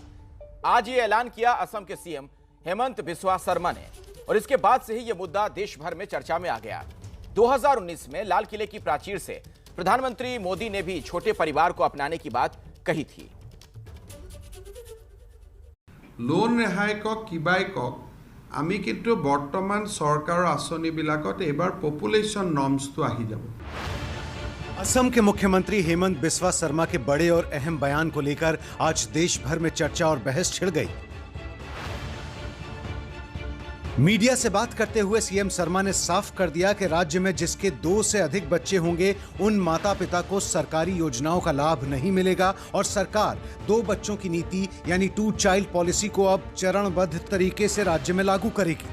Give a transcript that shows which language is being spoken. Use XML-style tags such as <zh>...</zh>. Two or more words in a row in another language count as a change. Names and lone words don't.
<hi>आज ये ऐलान किया असम के सीएम हेमंत बिस्वा शर्मा ने और इसके बाद से ही यह मुद्दा देश भर में चर्चा में आ गया। 2019 में लाल किले की प्राचीर से प्रधानमंत्री मोदी ने भी छोटे परिवार को अपनाने की बात कही थी। लोन रेहाई</hi> <as>কক কিবাই কক আমি কিন্তু বৰ্তমান চৰকাৰৰ আঁচনিবিলাকত এবাৰ</as> <en>population norms</en> <as>আহি যাব।</as> <hi>असम के मुख्यमंत्री हेमंत बिस्वा शर्मा के बड़े और अहम बयान को लेकर आज देश भर में चर्चा और बहस छिड़ गई। मीडिया से बात करते हुए सीएम शर्मा ने साफ कर दिया कि राज्य में जिसके 2 से अधिक बच्चे होंगे उन माता पिता को सरकारी योजनाओं का लाभ नहीं मिलेगा और सरकार 2 बच्चों की नीति यानी 2</hi> <en>child policy</en> <hi>को अब चरणबद्ध तरीके से राज्य में लागू करेगी।</hi>